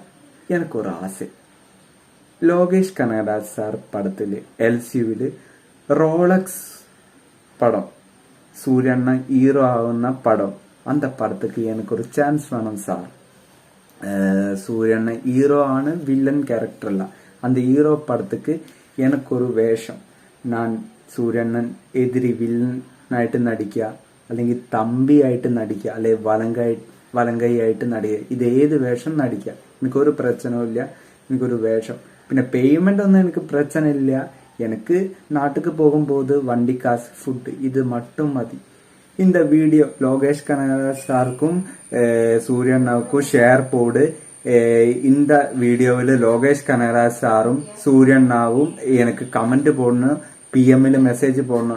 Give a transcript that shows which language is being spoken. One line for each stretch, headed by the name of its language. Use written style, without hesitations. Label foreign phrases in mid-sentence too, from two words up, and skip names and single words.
Tamil: எனக்கு ஒரு ஆசை, லோகேஷ் கனகராஜ் சார் படத்தில் LCUவில் ரோலக்ஸ் படம், சூரியண்ண ஹீரோ ஆகுന്ന படம், அந்த படத்துக்கு எனக்கு ஒரு சான்ஸ் வேணும் சார்.
Malayalam: சூரியண்ண ஹീറോ ആണ്, വില്ലൻ ക്യാരക്ടർ അല്ല.
Tamil: அந்த ஹீரோ படத்துக்கு எனக்கு
Malayalam: ഒരു വേഷം, ഞാൻ സൂര്യണ്ണൻ എതിരി വില്ലനായിട്ട് നടിക്കുക, അല്ലെങ്കിൽ തമ്പിയായിട്ട് നടിക്കുക, അല്ലെ വലങ്കൈയായിട്ട് നടിക്കുക. ഇത് ഏത് വേഷം നടിക്കുക, എനിക്കൊരു പ്രശ്നമില്ല. എനിക്കൊരു വേഷം, പിന്നെ പേയ്മെന്റ് ഒന്നും എനിക്ക് പ്രശ്ന ഇല്ല.
Tamil: எனக்கு நாட்டுக்கு போகும்போது வண்டி காசு, ஃபுட், இது மட்டும் மதி. இந்த வீடியோ லோகேஷ் கனகராஜ் சாருக்கும் சூரியண்ணாவுக்கும் ஷேர் போடு. இந்த வீடியோவில் லோகேஷ் கனகராஜ் சாரும் சூரியண்ணாவும் எனக்கு கமெண்ட் போடணும், PM மெசேஜ் போடணும்.